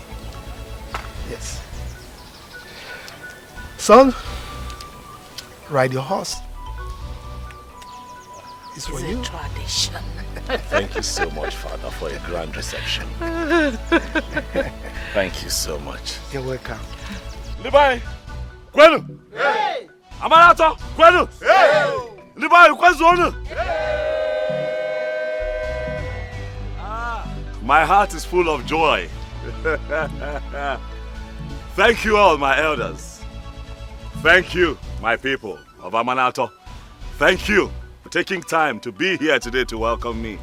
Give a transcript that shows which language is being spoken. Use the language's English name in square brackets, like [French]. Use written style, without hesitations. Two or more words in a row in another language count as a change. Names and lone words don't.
[English] Yes. Son, ride your horse. It's for you. Tradition. Thank you so much, Father, for a grand reception. Thank you so much. You're welcome. [Igbo] Libai, Kwenu. Hey. Amanato, Kwenu. Hey. Libai, Kwenu. [English] My heart is full of joy. Thank you all, my elders. Thank you, my people of Amanato. Thank you for taking time to be here today to welcome me.